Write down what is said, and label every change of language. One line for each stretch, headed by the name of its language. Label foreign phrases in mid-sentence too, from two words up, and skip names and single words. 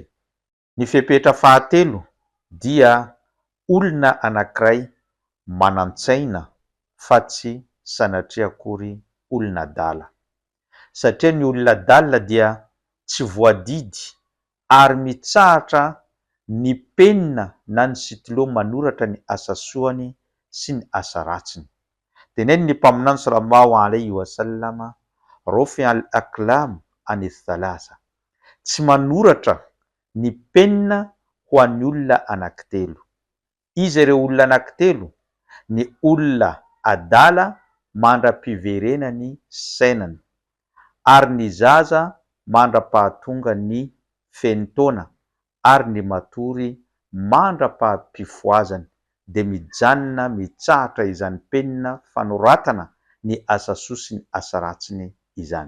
Malagasy: Ny fepetra fahatelo dia olona anankiray manan-tsaina fa tsy sanatria akory olona adala. Satria ny olona adala dia tsy voadidy ary mitsahatra ny penina na ny stylo manoratra ny asa soany sy ny asa ratsiny. Tenenin'ny mpaminany
Arabic: صلى الله عليه وسلم رفع الأقلام عن ثلاثة,
Malagasy: tsy manoratra ny penina ho an'ny olona anankitelo. Izy ireo olona anankitelo? Ny olona adala mandram-piverenany sainany, ary ny zaza mandra-pahatonga ny fenotona ary ny matory mandra-pahampifoazany dia mijanona mitsahatra izany penina fanoratana ny asa soa sy ny asa ratsiny izany.